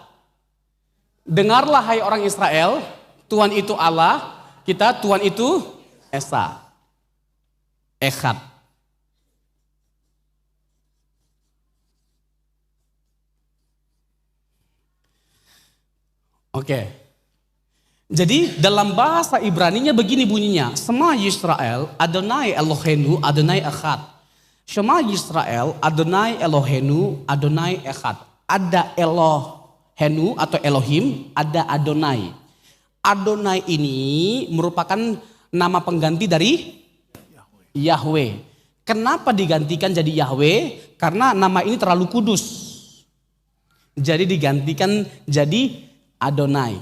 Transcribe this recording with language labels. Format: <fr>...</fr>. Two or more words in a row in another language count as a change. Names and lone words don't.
<id>Dengarlah hai orang Israel, Tuhan itu Allah, kita Tuhan itu Esa. Echad. Oke. Jadi dalam bahasa Ibraninya begini bunyinya.</id> <he>שמע ישראל, אדוני אלוהינו, אדוני אחד. שמע ישראל, אדוני אלוהינו, אדוני אחד.</he> <id>Ada Elohenu atau Elohim, ada Adonai. Adonai ini merupakan nama pengganti dari Yahweh. Kenapa digantikan jadi Yahweh? Karena nama ini terlalu kudus. Jadi digantikan jadi Adonai.</id>